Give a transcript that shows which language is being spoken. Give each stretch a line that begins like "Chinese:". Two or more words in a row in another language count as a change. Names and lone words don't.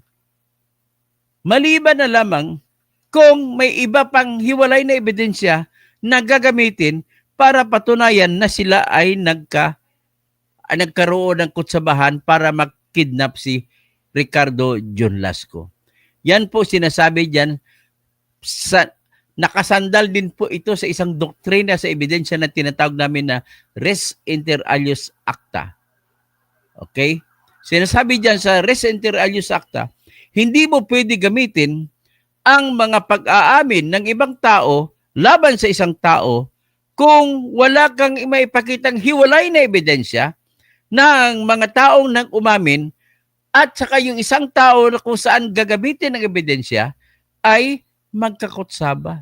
Filipino: Maliban na lamang kung may iba pang hiwalay na ebidensya na gagamitin para patunayan na sila ay nagkaroon ng kutsabahan para mag-kidnap si Ricardo John Lasco. Yan po sinasabi diyan nakasandal din po ito sa isang doktrina sa ebidensya na tinatawag namin na
Latin: res inter alios acta.
Filipino: Okay? Sinasabi diyan sa
Latin: res inter alios acta,
Filipino: hindi mo pwede gamitin ang mga pag-aamin ng ibang tao laban sa isang tao kung wala kang maipakitang hiwalay na ebidensya ng mga taong nang umamin at saka yung isang tao na kung saan gagamitin ng ebidensya ay magkakutsaba.